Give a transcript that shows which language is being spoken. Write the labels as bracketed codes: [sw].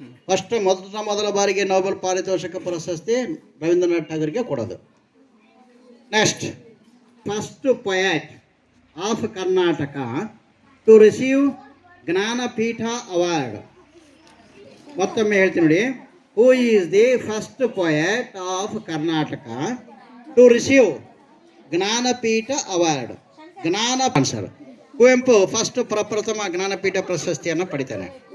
[kn] First ಮೊದಲ ಬಾರಿಗೆ Nobel ಪಾರಿತೋಷಕ ಪ್ರಶಸ್ತಿ ರವೀಂದ್ರನಾಥ್ ಠಾಗೂರ್ಗೆ ಕೊಡೋದು. [en] Next, first poet of Karnataka to receive Jnanpith award. [kn] ಮತ್ತೊಮ್ಮೆ ಹೇಳ್ತೀನಿ ನೋಡಿ. [en] Who is the first poet of Karnataka to receive Jnanpith award? ಜ್ಞಾನ answer. [kn] ಕುವೆಂಪು ಫಸ್ಟ್ ಪ್ರಪ್ರಥಮ ಜ್ಞಾನಪೀಠ ಪ್ರಶಸ್ತಿಯನ್ನು ಪಡಿತಾನೆ.